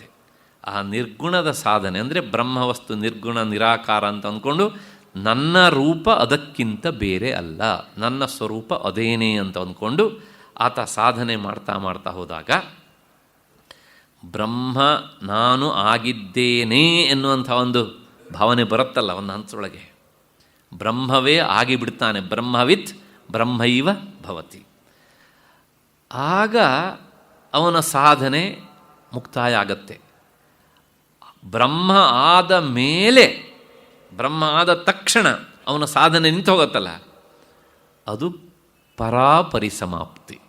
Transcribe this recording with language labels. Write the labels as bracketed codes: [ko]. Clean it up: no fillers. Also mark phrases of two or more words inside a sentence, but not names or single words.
[kn] ಆ ನಿರ್ಗುಣದ ಸಾಧನೆ ಅಂದರೆ ಬ್ರಹ್ಮವಸ್ತು ನಿರ್ಗುಣ ನಿರಾಕಾರ ಅಂತ ಅಂದ್ಕೊಂಡು ನನ್ನ ರೂಪ ಅದಕ್ಕಿಂತ ಬೇರೆ ಅಲ್ಲ, ನನ್ನ ಸ್ವರೂಪ ಅದೇನೇ ಅಂತ ಅಂದ್ಕೊಂಡು ಆತ ಸಾಧನೆ ಮಾಡ್ತಾ ಮಾಡ್ತಾ ಹೋದಾಗ ಬ್ರಹ್ಮ ನಾನು ಆಗಿದ್ದೇನೆ ಎನ್ನುವಂಥ ಒಂದು ಭಾವನೆ ಬರುತ್ತಲ್ಲ ಒಂದು ಹಂತದೊಳಗೆ. ಬ್ರಹ್ಮವೇ ಆಗಿಬಿಡ್ತಾನೆ, [sa] ಬ್ರಹ್ಮವಿತ್ ಬ್ರಹ್ಮೈವ ಭವತಿ. [kn] ಆಗ ಅವನ ಸಾಧನೆ ಮುಕ್ತಾಯ ಆಗತ್ತೆ. ಬ್ರಹ್ಮ ಆದ ಮೇಲೆ, ಬ್ರಹ್ಮ ಆದ ತಕ್ಷಣ ಅವನ ಸಾಧನೆ ನಿಂತು ಹೋಗುತ್ತಲ್ಲ, ಅದು ಪರಾಪರಿಸಮಾಪ್ತಿ.